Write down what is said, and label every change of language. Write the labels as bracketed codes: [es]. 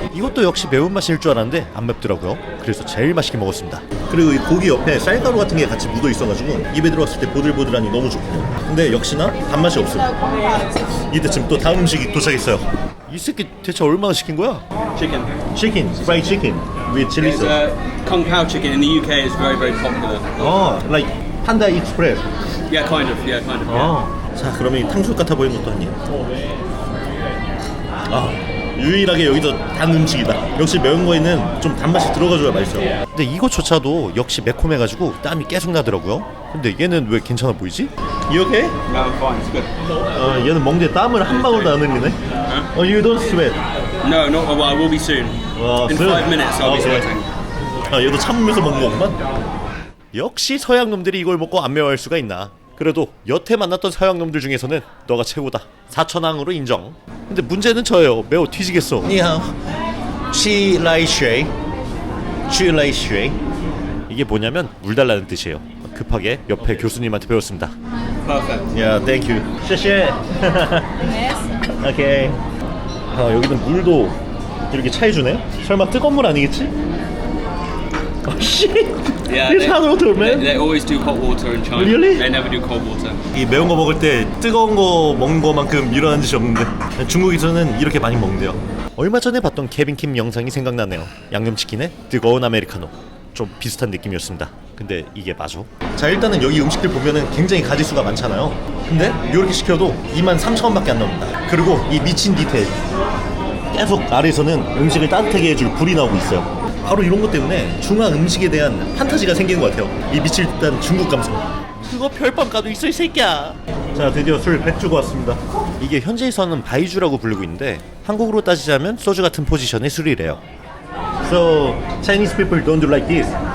[ko] 이것도 역시 매운맛일 줄 알았는데 안 맵더라고요. 그래서 제일 맛있게 먹었습니다. 그리고 이 고기 옆에 쌀가루 같은 게 같이 묻어 있어가지고 입에 들어갔을 때 보들보들하니 너무 좋고. 근데 역시나 단맛이 없어요. 이때쯤 또 다음 음식이 도착했어요. 이 새끼 대체 얼마나 시킨 거야? [en] Chicken. Chicken, fried chicken with chili It's sauce. Kung Pao chicken in the UK is very, very popular. like 판다 익스프레스. Yeah, kind of. Yeah, kind of. Yeah. [ko] 자, 그러면 이 탕수육 같아 보이는 것도 아니에요. 유일하게 여기서 단 음식이다. 역시 매운 거에는 좀 단맛이 들어가줘야 맛있어요. 근데 이거조차도 역시 매콤해가지고 땀이 계속 나더라고요. 근데 얘는 왜 괜찮아 보이지? 이렇게? [en] No, I'm fine. It's good. [ko] 얘는 먹는데 땀을 한 방울도 안 흘리네. [en] You don't sweat. No, not. Well, I will be soon. In soon? 5 minutes, I'll be Okay. sweating. [ko] 얘도 참으면서 먹는 거구만. 역시 서양 놈들이 이걸 먹고 안 매워할 수가 있나. 그래도 여태 만났던 서양 놈들 중에서는 너가 최고다. 4천왕으로 인정. 근데 문제는 저예요. 매워 뒤지겠어. [zh] 니하오. 치라이쉐. 치라이쉐. [ko] 이게 뭐냐면 물 달라는 뜻이에요. 급하게 옆에 교수님한테 배웠습니다. [en] Perfect. 야, 땡큐. 쉐쉐. 오케이. [ko] 여기는 물도 이렇게 차해주네. 설마 뜨거운 물 아니겠지? 씨. [en] Yeah, It's hot water, man. They always do hot water in China. Really? They never do cold water. [ko] 이 매운 거 먹을 때 뜨거운 거 먹는 거만큼 일어난 짓이 없는데 중국에서는 이렇게 많이 먹는데요. 얼마 전에 봤던 케빈 킴 영상이 생각나네요. 양념치킨에 뜨거운 아메리카노. 좀 비슷한 느낌이었습니다. 근데 이게 맞아? 자, 일단은 여기 음식들 보면은 굉장히 가지수가 많잖아요. 근데 이렇게 시켜도 23,000원밖에 안 나옵니다. 그리고 이 미친 디테일, 계속 아래에서는 음식을 따뜻하게 해줄 불이 나오고 있어요. 바로 이런 것 때문에 중화 음식에 대한 판타지가 생기는 것 같아요. 이 미칠 듯한 중국 감성. 그거 별밤가도 있어 이 새끼야. 자, 드디어 술 100 주고 왔습니다. 이게 현지에서는 바이주라고 부르고 있는데 한국으로 따지자면 소주 같은 포지션의 술이래요. [en] So Chinese people don't do like this.